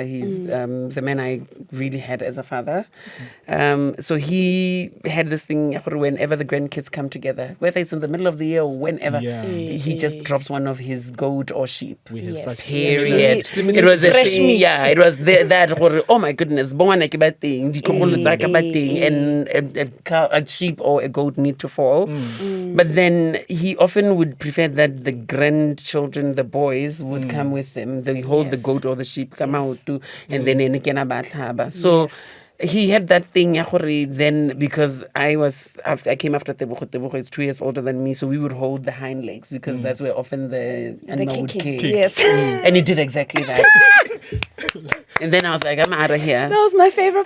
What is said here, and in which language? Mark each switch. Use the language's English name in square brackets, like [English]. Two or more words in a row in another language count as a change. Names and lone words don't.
[English] He's the man I really had as a father. So he had this thing whenever the grandkids come together, whether it's in the middle of the year or whenever, Yeah. he just drops one of his goat or sheep. We have Yes. such Period. similar It was a Fresh thing, meat. yeah. It was that. Oh my goodness, [Tswana] bongwana ke ba teng, ditlogolo tsa ka ba teng, [English] and a sheep or a goat need to fall. But then he often would prefer that the grandchildren, the boys, would come with them. They hold the Yes. goat or the sheep, come out too, and then [Tswana] enekena ba tlhaba. [English] So Yes. he had that thing then because I came after Tebogo is 2 years older than me, so we would hold the hind legs because that's where often the animal would kicking. kick. Yes. And he did exactly that. And then I was like, I'm out of here. That was my favorite